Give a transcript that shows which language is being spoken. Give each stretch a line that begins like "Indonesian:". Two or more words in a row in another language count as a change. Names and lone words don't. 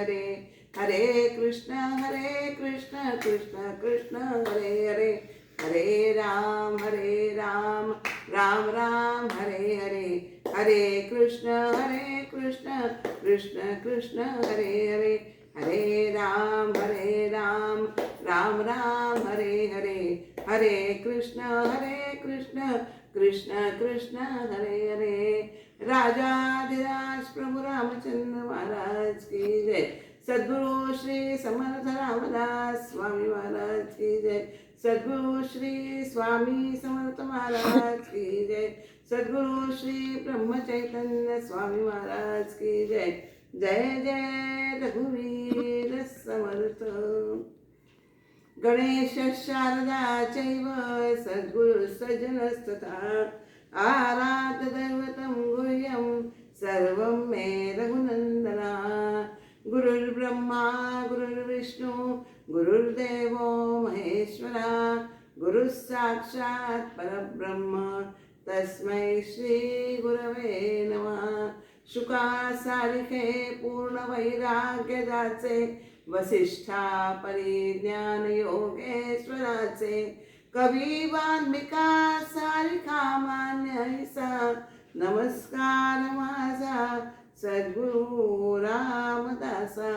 Sanskrit: हरे कृष्ण कृष्ण कृष्ण हरे हरे, हरे राम राम राम हरे हरे, हरे कृष्ण कृष्ण कृष्ण हरे हरे, हरे राम राम राम हरे हरे, हरे कृष्ण कृष्ण कृष्ण हरे हरे।
Hindi: राजाधिराज प्रभु रामचंद्र महाराज की जय। सद्गुरु श्री समर्थ रामदास स्वामी महाराज की जय। सद्गुरु श्री स्वामी समर्थ महाराज की जय। सद्गुरु श्री ब्रह्म चैतन्य स्वामी महाराज की जय।
Marathi: जय जय रघुवीर समर्थ।
Sanskrit: गणेश शारदा चैव सद्गुरु सज्जनस्तथा आराध्य दैवतं गुह्यं सर्वं मे रघुनन्दना। गुरुर्ब्रह्मा गुरुर्विष्णु गुरुर्देवो महेश्वरा, गुरुः साक्षात् परब्रह्म तस्मै श्री गुरवे नमः।
Marathi: शुकासारिखे पूर्ण वैराग्य जाचे, वसिष्ठा परिज्ञान योगेश्वराचे, कवी वाल्मिका सारिखा मान्य ऐसा, नमस्कार माझा सद्गुरु रामदासा।